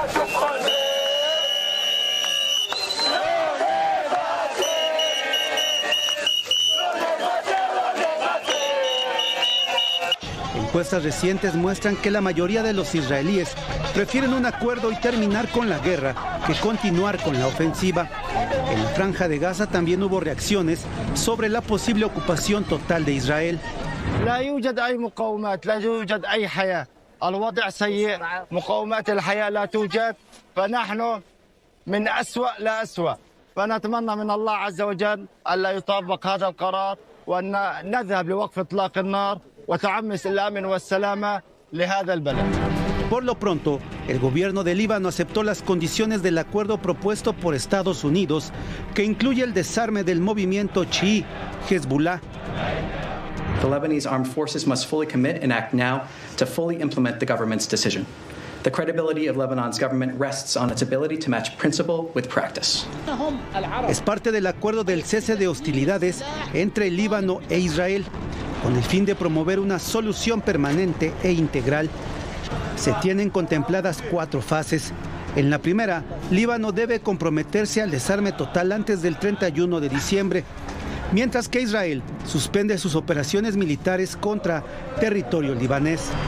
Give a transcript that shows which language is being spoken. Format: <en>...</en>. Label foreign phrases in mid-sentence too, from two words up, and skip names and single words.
<es>Encuestas recientes muestran que la mayoría de los israelíes prefieren un acuerdo y terminar con la guerra que continuar con la ofensiva. En la Franja de Gaza también hubo reacciones sobre la posible ocupación total de Israel.</es> <ar>لا يوجد أي مقاومات، لا يوجد أي حياة، الوضع سيء، مقاومات الحياة لا توجد، فنحن من أسوأ لأسوأ، فنتمنى من الله عز وجل ألا يطبق هذا القرار وأن نذهب لوقف إطلاق النار وتعمس الأمن والسلامة لهذا البلد.</ar> <es>Por lo pronto, el gobierno de Líbano aceptó las condiciones del acuerdo propuesto por Estados Unidos, que incluye el desarme del movimiento chií Hezbollah.</es> <en>The Lebanese armed forces must fully commit and act now to fully implement the government's decision. The credibility of Lebanon's government rests on its ability to match principle with practice.</en> <es>Es parte del acuerdo del cese de hostilidades entre Líbano e Israel, con el fin de promover una solución permanente e integral. Se tienen contempladas 4 fases. En la primera, Líbano debe comprometerse al desarme total antes del 31 de diciembre, mientras que Israel suspende sus operaciones militares contra territorio libanés.</es>